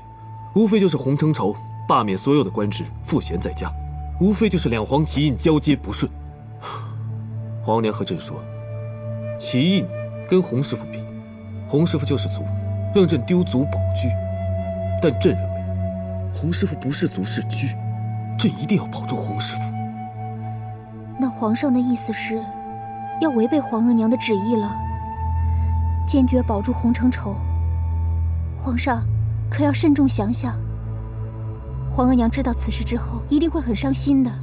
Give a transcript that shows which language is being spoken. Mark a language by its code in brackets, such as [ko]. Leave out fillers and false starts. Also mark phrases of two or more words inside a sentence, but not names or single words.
[zh] 無非就是洪承疇罷免所有的官職，賦閒在家，無非就是兩黃旗印交接不順。皇娘和朕說，旗印跟洪師傅比，洪師傅救世祖，讓朕丟卒保車。但朕認為，洪師傅不是卒是車，朕一定要保住洪師傅。那皇上的意思是， 要違背皇額娘的旨意了，堅決保住洪承畴。皇上可要慎重想想。皇額娘知道此事之后，一定会很傷心的。